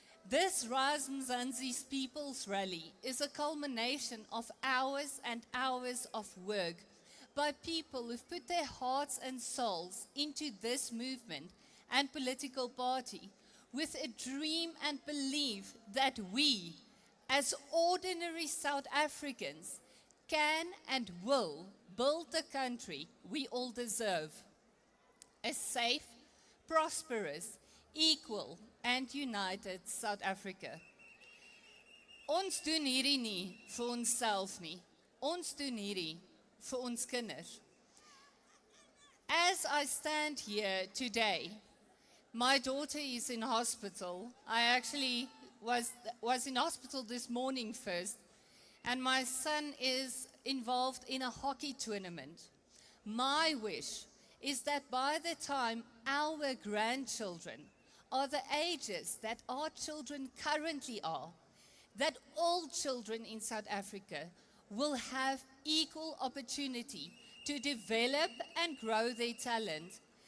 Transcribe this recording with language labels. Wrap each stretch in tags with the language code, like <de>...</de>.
<en>This Rise Mzansi's People's Rally is a culmination of hours and hours of work by people who've put their hearts and souls into this movement and political party with a dream and belief that we, as ordinary South Africans, can and will build the country we all deserve. A safe, prosperous, equal and united South Africa.</en> <af>Ons doen hierdie nie vir onsself nie. Ons doen hierdie vir ons kinders.</af> <en>As I stand here today, my daughter is in hospital. I actually was in hospital this morning first, and my son is involved in a hockey tournament. My wish is that by the time our grandchildren are the ages that our children currently are, that all children in South Africa will have equal opportunity to develop and grow their talent,</en>